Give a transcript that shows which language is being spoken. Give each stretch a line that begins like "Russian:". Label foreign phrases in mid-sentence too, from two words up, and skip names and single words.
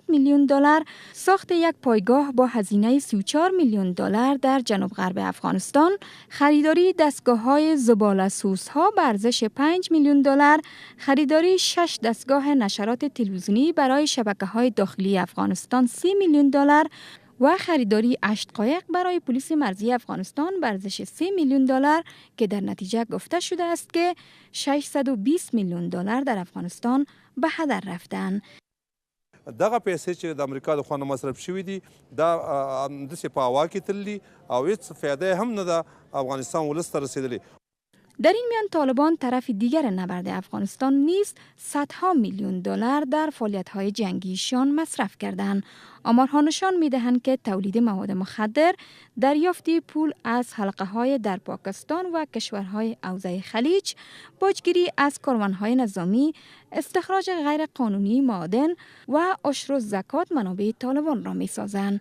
Persian: میلیون دلار، ساخت یک پایگاه با هزینه 34 میلیون دلار در جنوب غرب افغانستان، خریداری دستگاه‌های زباله‌سوزها به ارزش 5 میلیون دلار، خریداری 6 دستگاه نشرات تلویزیونی برای شبکه‌های داخلی افغانستان 30 میلیون دلار و خریداری 8 قایق برای پلیس مرزی افغانستان به ارزش 3 میلیون دلار که در نتیجه گفته شده است که 620 میلیون دلار در افغانستان به هدر رفتن.
Pashto: دغه پیسې چې د امریکا د خوا نه مصرف شوي دي دا همداسې په هوا کې تللي او هېڅ فایده هم نه ده افغانستان ولس ته رسېدلې.
Persian: در این میان طالبان طرف دیگر نبرد افغانستان نیز صدها میلیون دلار در فعالیت‌های جنگیشان مصرف کردند. آمارها نشان می‌دهند که تولید مواد مخدر، دریافت پول از حلقه‌های در پاکستان و کشورهای حوزه خلیج، باجگیری از کاروان‌های نظامی، استخراج غیر قانونی معادن و عشر و زکات منابع طالبان را می‌سازند.